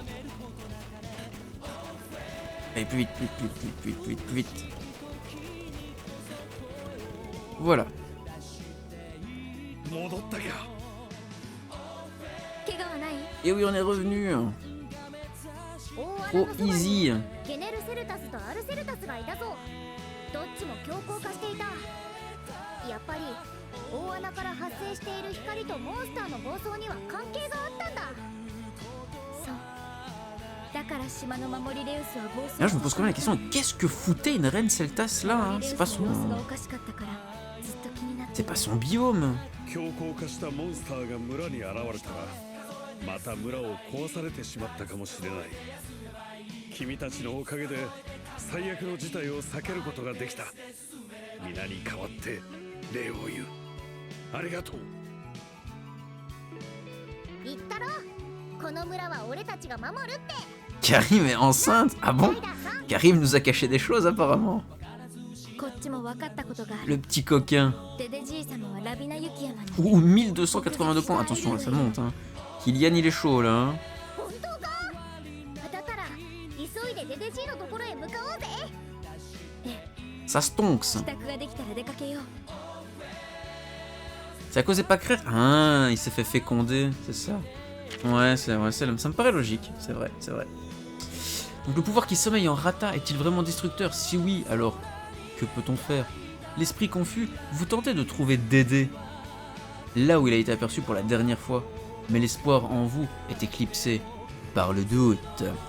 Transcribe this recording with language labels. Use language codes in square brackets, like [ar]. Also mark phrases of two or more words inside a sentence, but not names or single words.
[fr] Allez, plus vite, plus vite. Voilà. Et oui, on est revenu. Oh, easy. [ja] ゲネルセルタスとアルセルタスがいたぞ。どっちも強硬化していた。やっぱり大穴から発生している光とモンスターの暴走には関係があったんだ。そう。だから島の守りレウスは暴走。 [fr] Là, je me pose quand même la question, qu'est-ce que foutait une reine Celtas là, hein? C'est pas son... C'est pas son biome. [ja] 強硬化したモンスターが村に現れたらまた村を壊されてしまったかもしれない。君たちのおかげで最悪の事態を避けることができた。皆に代わって礼を言う。ありがとう。言ったろ。この村は俺たちが守るって。 [fr] Karim est enceinte? Ah bon? Karim nous a caché des choses apparemment. [ja] こっちも分かったことがある。 [fr] Le petit coquin. [ja] デデじい様はラビナ雪山に。 [fr] Ouh, 1282 points. Attention, là, ça monte. Hein. Kylian, il est chaud là. Hein. [ja] 本当か？だから急いでデデじいのところへ向かおうぜ。 [fr] Ça stonks. [ja] 支度ができたら出かけよう。 [fr] C'est à cause des pâquerettes? Ah, il s'est fait féconder, c'est ça. Ouais, ça me paraît logique. C'est vrai, c'est vrai. Donc le pouvoir qui sommeille en Rata est-il vraiment destructeur? Si oui, alors, que peut-on faire? L'esprit confus, vous tentez de trouver Dédé là où il a été aperçu pour la dernière fois, mais l'espoir en vous est éclipsé par le doute.